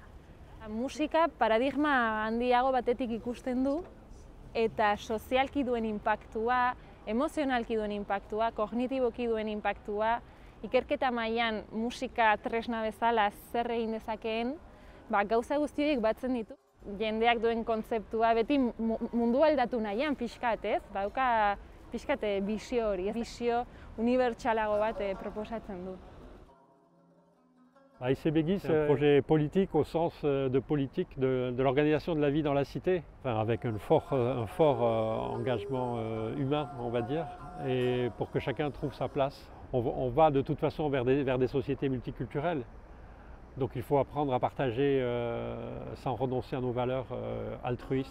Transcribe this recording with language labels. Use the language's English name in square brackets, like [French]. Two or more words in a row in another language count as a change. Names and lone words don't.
[Basque] Musika paradigma handiago batetik ikusten du, eta sozialki duen inpaktua, emozionalki duen inpaktua, kognitiboki duen inpaktua, ikerketa mailan musika tresna bezala zer egin dezakeen, gauza guzti horiek batzen ditu. Jendeak duen kontzeptua beti mundu aldatu nahian pixkat, ez? Badauka pixkat bisio hori, bisio unibertsalago bat proposatzen du. [French] ICBGI, c'est un projet politique au sens de politique de l'organisation de la vie dans la cité, enfin, avec un fort engagement humain, on va dire, et pour que chacun trouve sa place. On va de toute façon vers des sociétés multiculturelles, donc il faut apprendre à partager sans renoncer à nos valeurs altruistes.